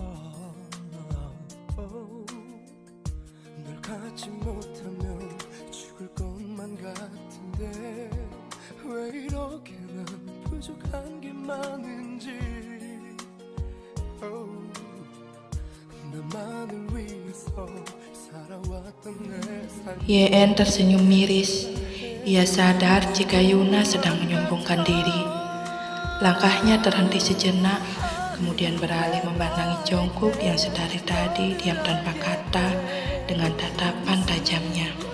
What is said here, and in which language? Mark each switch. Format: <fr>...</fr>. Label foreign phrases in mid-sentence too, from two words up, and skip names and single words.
<ko>널 갖지 못하면 죽을 것만 같은데 왜 이렇게 난 부족한 게 많은지. 나만을 위해서</ko> <id>Yen tersenyum miris. Ia sadar jika Yuna sedang menyombongkan diri. Langkahnya terhenti sejenak, kemudian beralih memandangi Jungkook yang sedari tadi diam tanpa kata dengan tatapan tajamnya.</id>